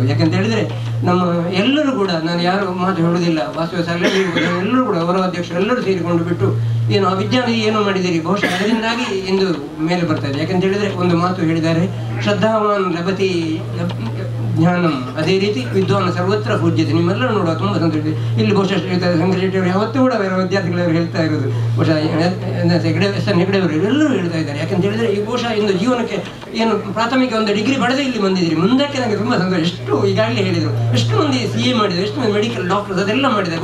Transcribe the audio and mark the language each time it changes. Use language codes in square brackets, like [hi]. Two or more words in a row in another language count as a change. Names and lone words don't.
[kn] ಯಾಕಂತ ಹೇಳಿದ್ರೆ ನಮ್ಮ ಎಲ್ಲರೂ ಕೂಡ, ನಾನು ಯಾರು ಮಾತು ಹೇಳುವುದಿಲ್ಲ, ವಾಸವ ಸರ್ ಎಲ್ಲರೂ ಕೂಡ ಗೌರವ ಅಧ್ಯಕ್ಷರು ಎಲ್ಲರೂ ಸೇರಿಕೊಂಡು ಬಿಟ್ಟು ಏನು ಆ ವಿದ್ಯಾನಿಧಿ ಏನು ಮಾಡಿದ್ದೀರಿ, ಬಹುಶಃ ಅದರಿಂದಾಗಿ ಇಂದು ಮೇಲೆ ಬರ್ತಾ ಇದೆ. ಯಾಕಂತ ಹೇಳಿದ್ರೆ ಒಂದು ಮಾತು ಹೇಳಿದ್ದಾರೆ, [sa] ಶ್ರದ್ಧಾವಾನ್ ಲಭತಿ ಜ್ಞಾನಂ, [kn] ಅದೇ ರೀತಿ [sa] ವಿದ್ವಾನ್ ಸರ್ವತ್ರ ಪೂಜ್ಯತೆ. [kn] ನಿಮ್ಮೆಲ್ಲರೂ ನೋಡುವ ತುಂಬ ಸಂತೋಷ. ಇಲ್ಲಿ ಬಹುಶಃ ಶಂಕರ ಶೆಟ್ಟಿ ಅವರು ಯಾವತ್ತೂ ಕೂಡ ಬೇರೆ ವಿದ್ಯಾರ್ಥಿಗಳವರು ಹೇಳ್ತಾ ಇರೋದು, ಬಹುಶಃ SN ಹೆಗಡೆ ಅವರು ಎಲ್ಲರೂ ಹೇಳ್ತಾ ಇದ್ದಾರೆ. ಯಾಕಂತ ಹೇಳಿದ್ರೆ ಈ ಬಹುಶಃ ಇಂದು ಜೀವನಕ್ಕೆ ಏನು ಪ್ರಾಥಮಿಕ ಒಂದು ಡಿಗ್ರಿ ಪಡೆದೇ ಇಲ್ಲಿ ಬಂದಿದ್ದೀರಿ, ಮುಂದಕ್ಕೆ ನನಗೆ ತುಂಬ ಸಂತೋಷ. ಎಷ್ಟು ಈಗಾಗಲೇ ಹೇಳಿದರು, ಎಷ್ಟು ಮಂದಿ CA ಮಾಡಿದರು, ಎಷ್ಟು ಮಂದಿ [en] medical doctors [kn] ಅದೆಲ್ಲ ಮಾಡಿದ್ದಾರೆ.